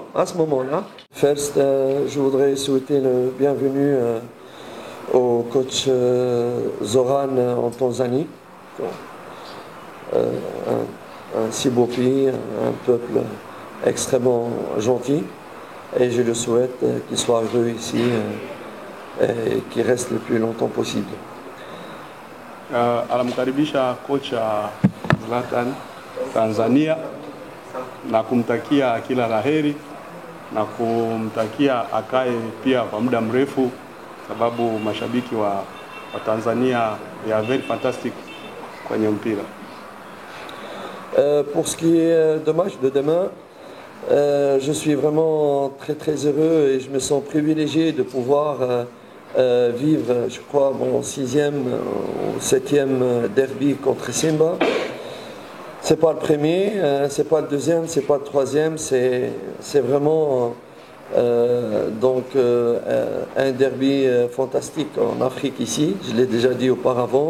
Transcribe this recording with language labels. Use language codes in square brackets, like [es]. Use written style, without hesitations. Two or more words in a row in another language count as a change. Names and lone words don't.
[fr] À ce moment-là, first, je voudrais souhaiter le bienvenue au coach Zoran en Tanzanie. Un si beau pays, un peuple extrêmement gentil. Et je le souhaite qu'il soit heureux ici et qu'il reste le plus longtemps possible. [sw] Anamkaribisha kocha Zlatan Tanzania na kumtakia kila laheri na kumtakia akae pia kwa muda mrefu, sababu mashabiki wa Tanzania [en] are very fantastic [sw] kwenye mpira. [fr] Pour ce qui est de match de demain, je suis vraiment très très heureux et je me sens privilégié de pouvoir vivre, je crois, mon 6e ou 7e derby contre Simba. C'est pas le premier, c'est pas le deuxième, c'est pas le troisième, c'est vraiment un derby fantastique en Afrique ici, je l'ai déjà dit auparavant.